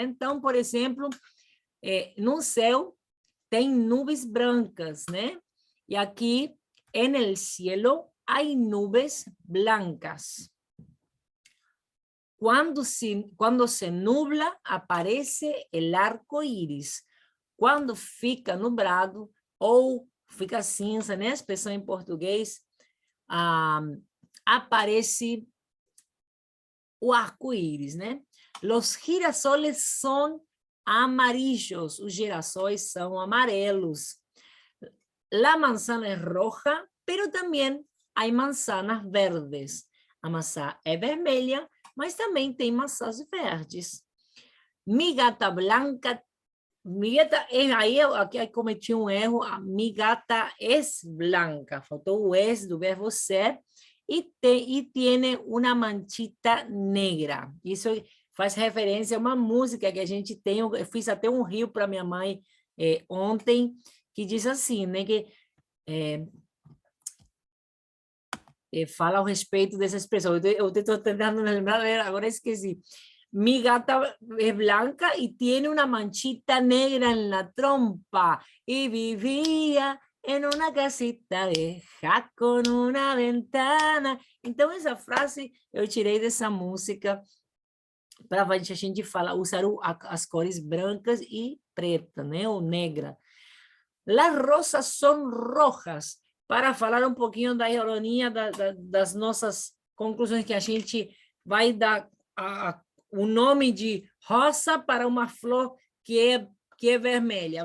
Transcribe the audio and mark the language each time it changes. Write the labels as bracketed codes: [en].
[pt] Então, por exemplo, no céu tem nuvens brancas, né? E aqui, [es] en el cielo hay nubes blancas. Cuando se nubla, aparece el arco iris. [pt] Quando fica nublado ou fica cinza, né? A expressão em português, aparece o arco-íris, né? [es] Los girasoles são amarillos, [pt] os girassóis são amarelos. [es] La manzana es roja, pero también hay manzanas verdes. [pt] A maçã é vermelha, mas também tem maçãs verdes. [es] Mi gata blanca, [pt] aí aqui cometi um erro, [es] mi gata es blanca, [pt] faltou o es do verbo ser, e [es] tiene uma manchita negra. [pt] Isso faz referência a uma música que a gente tem, eu fiz até um rio para minha mãe ontem, que diz assim, né, que fala a respeito dessa expressão. Eu estou tentando lembrar, agora esqueci. [es] Mi gata es blanca y tiene una manchita negra en la trompa y vivía en una casita vieja con una ventana. [pt] Então, essa frase eu tirei dessa música para a gente falar, usar as cores brancas e preta, né? Ou negra. [es] Las rosas son rojas, [pt] para falar um pouquinho da ironia das nossas conclusões, que a gente vai dar o nome de rosa para uma flor que é vermelha.